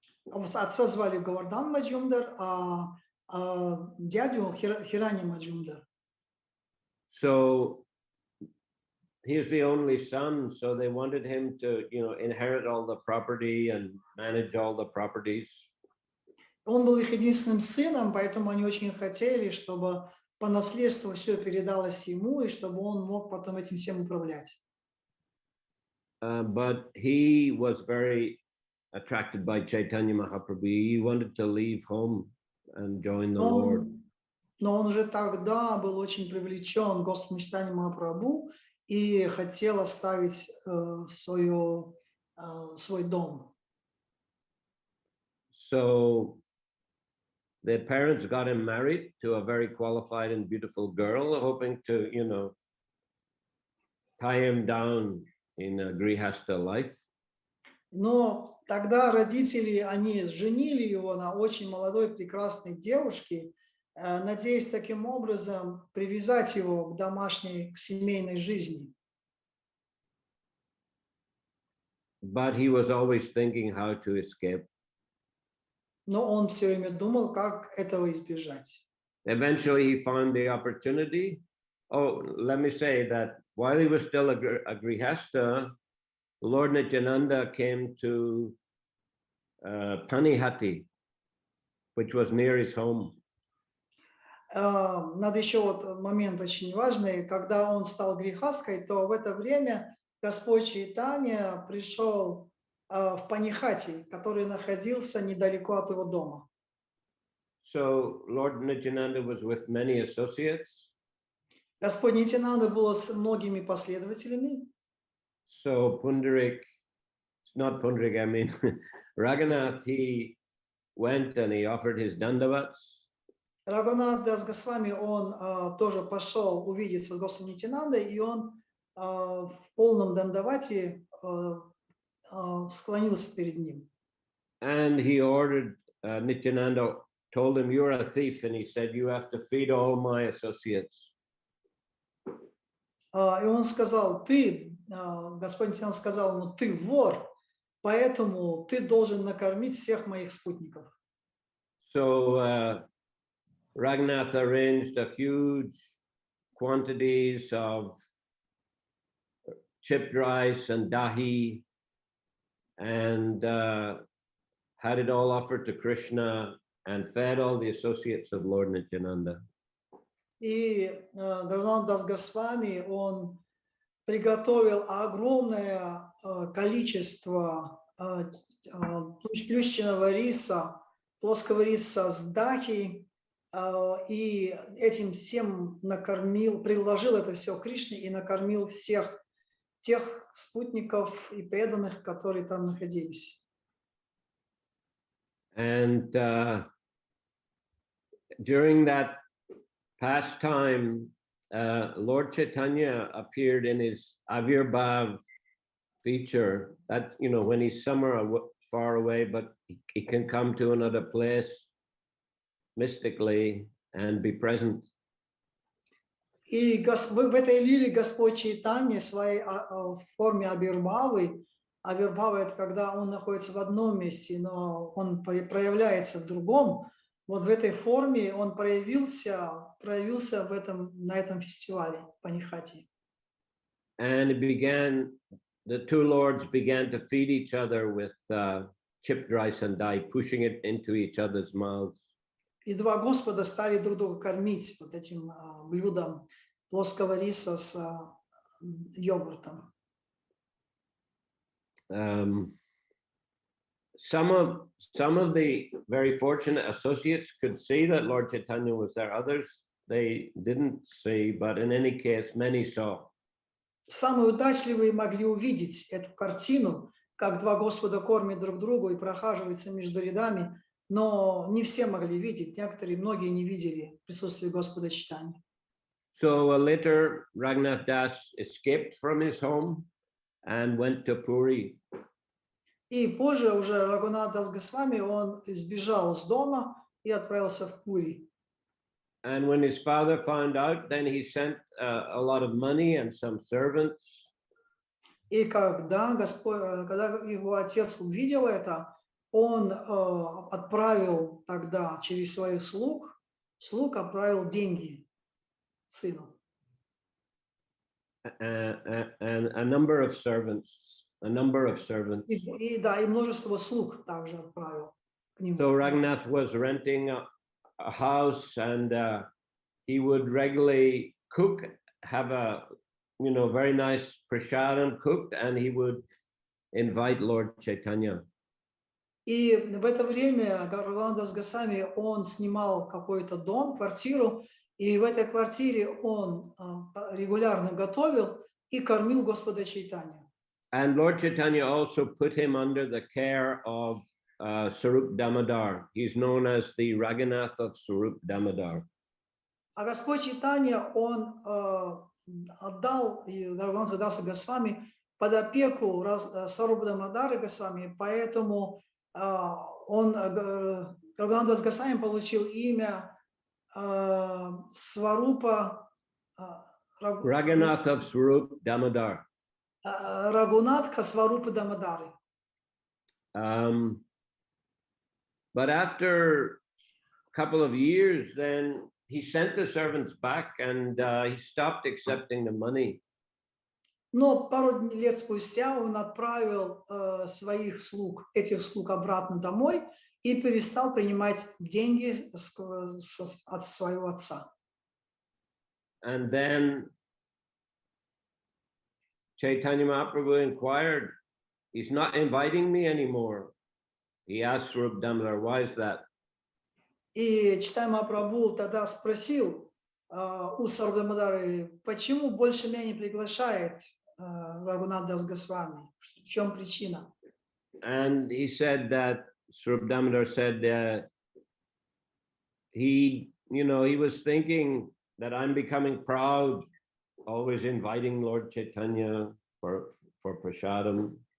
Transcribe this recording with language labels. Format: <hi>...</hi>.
<ru>Отца звали Говардан Маджумдар, а дядю Хирани Маджумдар.</ru> <en>So he was the only son, so they wanted him to, inherit all the property and manage all the properties.</en> <ru>Он был их единственным сыном, поэтому они очень хотели, чтобы по наследству все передалось ему, и чтобы он мог потом этим всем управлять.</ru> <en>But he was very attracted by Chaitanya Mahaprabhu. He wanted to leave home and join the Lord.</en> <ru>Но он уже тогда был очень привлечен Господом Чайтаньей Махапрабху и хотел оставить свой дом.</ru> <en>So the parents got him married to a very qualified and beautiful girl, hoping to, tie him down in a grihastha life.</en> <ru>Но тогда родители, они женили его на очень молодой прекрасной девушке, надеясь таким образом привязать его к домашней, к семейной жизни.</ru> <en>But he was always thinking how to escape.</en> <ru>Но он все время думал, как этого избежать.</ru> <en>Eventually, he found the opportunity. Oh, let me say that while he was still a grihasta, Lord Nityananda came to Panihati, which was near his home.</en> <ru>Надо еще вот момент очень важный. Когда он стал грехасткой, то в это время Господь Чайтанья пришел в Панихати, который находился недалеко от его дома.</ru> <en>So Lord Nityananda was with many associates.</en> <ru>Господь Нитянанда был с многими последователями.</ru> <en>So Pundarik, it's not Pundarik, I mean Raghunath, he went and he offered his dandavats.</en> <ru>Рагунат Дас Госвами, он тоже пошел увидеться с Господом Нитянандой, и он в полном дандавате склонился перед ним.</ru> <en>And he ordered Nityananda, told him, "You're a thief," and he said, "You have to feed all my associates."</en> <ru>И он сказал, Господь Нитянанда сказал ему, ты вор, поэтому ты должен накормить всех моих спутников.</ru> <en>So Raghunath arranged a huge quantities of chipped rice and dahi, and had it all offered to Krishna and fed all the associates of Lord Nityananda.</en> <ru>И Рагунат Дас Госвами, он приготовил огромное количество плющенного риса, плоского риса с дахи, и этим всем накормил, приложил это все Кришне и накормил всех тех спутников и преданных, которые там находились.</ru> <en>And during that pastime, Lord Chaitanya appeared in his Avirbhav feature, that, you know, when he's somewhere far away, but he can come to another place mystically and be present.</en> <ru>И в этой лиле Господь Чайтанья своей в форме Абирбхавы, Абирбхава — это когда он находится в одном месте, но он проявляется в другом. Вот в этой форме он проявился на этом фестивале Панихати.</ru> <en>And the two lords began to feed each other with chipped rice and dye, pushing it into each other's mouths.</en> <ru>И два Господа стали друг друга кормить вот этим блюдом плоского риса с йогуртом.</ru> <en>Some of the very fortunate associates could see that Lord Chaitanya was there. Others, they didn't see, but in any case, many saw.</en> <ru>Самые удачливые могли увидеть эту картину, как два Господа кормят друг друга и прохаживаются между рядами, но не все могли видеть, многие не видели присутствие Господа Чайтаньи.</ru> <en>So later, Raghunath Das escaped from his home and went to Puri.</en> <ru>И позже уже Рагунат Дас Госвами, он сбежал с дома и отправился в Пури.</ru> <en>And when his father found out, then he sent a lot of money and some servants.</en> <ru>И когда его отец увидел это, он отправил тогда через своих слуг отправил деньги сыну.</ru> <en>And a number of servants.</en> <ru>И множество слуг также отправил к нему.</ru> <en>So Raghunath was renting a house, and he would regularly cook, have a very nice prasadam cooked, and he would invite Lord Chaitanya.</en> <ru>И в это время Рагунат Дас Госвами, он снимал какой-то дом, квартиру, и в этой квартире он регулярно готовил и кормил Господа Чайтанью.</ru> <en>And Lord Chaitanya also put him under the care of Sarup Damodar. He's known as the Raghunath of Sarup Damodar.</en> <ru>А Господь Чайтанья, он отдал Рагунату Дасу Госвами под опеку Сарупа Дамодара Госвами, поэтому Рагунат Дас Госвами получил имя Сварупа</ru> <en>Raghunath of Swarup Damodar.</en> <ru>Рагунатха Сварупы Дамодары.</ru> <en>But after a couple of years, then he sent the servants back and he stopped accepting the money.</en> <ru>Но пару лет спустя он отправил своих слуг, этих слуг обратно домой и перестал принимать деньги от своего отца.</ru> <en>And then Chaitanya Mahaprabhu inquired, he's not inviting me anymore. He asked Swarup Damodar, why is that?</en> <ru>И Чайтанья Махапрабху тогда спросил у Сварупы Дамодары, почему больше меня не приглашает Рагунат Дас Госвами? В чем причина?</ru> <en>And he said that Swarup Damodar said he was thinking that I'm becoming proud, always inviting Lord Chaitanya for prasadam.</en>